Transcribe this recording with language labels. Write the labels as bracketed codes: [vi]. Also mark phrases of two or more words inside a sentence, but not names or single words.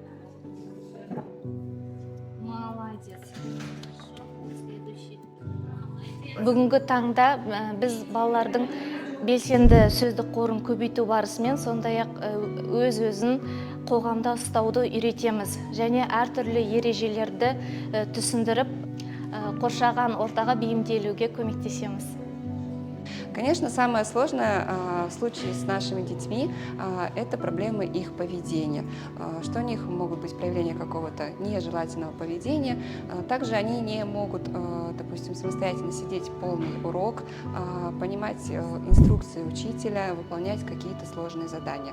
[kk] Бүгінгі таңда біз балалардың белсенді сөздік қорын көбейту барысымен сондай-ақ өз-өзін қоғамда ұстауды үйретеміз және әртүрлі ережелерді түсіндіріп, қоршаған ортаға бейімделуге көмектесеміз. [ru] Конечно, самое сложное в случае с нашими детьми – это проблемы их поведения. Что у них могут быть проявления какого-то нежелательного поведения. Также они не могут, допустим, самостоятельно сидеть полный урок, понимать инструкции учителя, выполнять какие-то сложные задания.